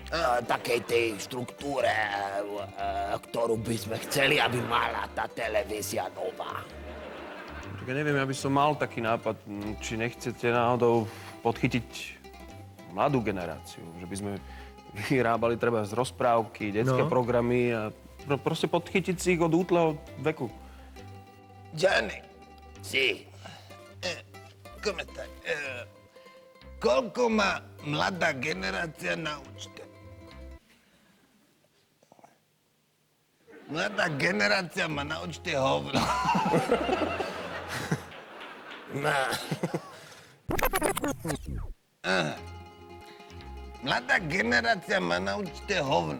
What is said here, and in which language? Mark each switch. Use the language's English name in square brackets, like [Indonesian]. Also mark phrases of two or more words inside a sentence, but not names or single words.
[Slovak] Takej tej štruktúre, ktorú by sme chceli, aby mala tá televízia nová. Ja neviem, ja by som mal taký nápad, či nechcete náhodou podchytiť mladú generáciu, že by sme vyrábali treba z rozprávky, detské programy a proste podchytiť si ich od útleho veku. [Italian] Gianni. Sì. Come stai? [Slovak] Koľko má mladá generácia na účte? Mladá generácia má na účte hovno. Mladá generácia má na účte hovno.